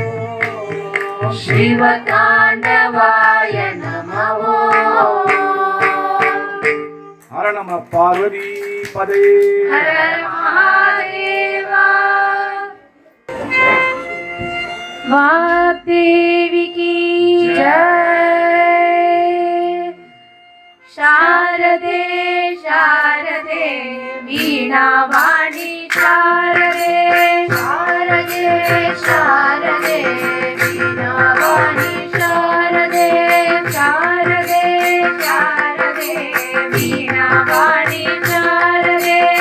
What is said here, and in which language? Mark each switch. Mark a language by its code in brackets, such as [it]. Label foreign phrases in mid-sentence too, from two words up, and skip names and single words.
[sa] शिवताण्डवाय नमो हर नमः पार्वती पदे हर महादेवा [hi] वाग्देवी की जय [sa] शारदे शारदे वीणावाणी शारदे शारदे शारदे वीणावाणी शारदे शारदे शारदे वीणावाणी शारदे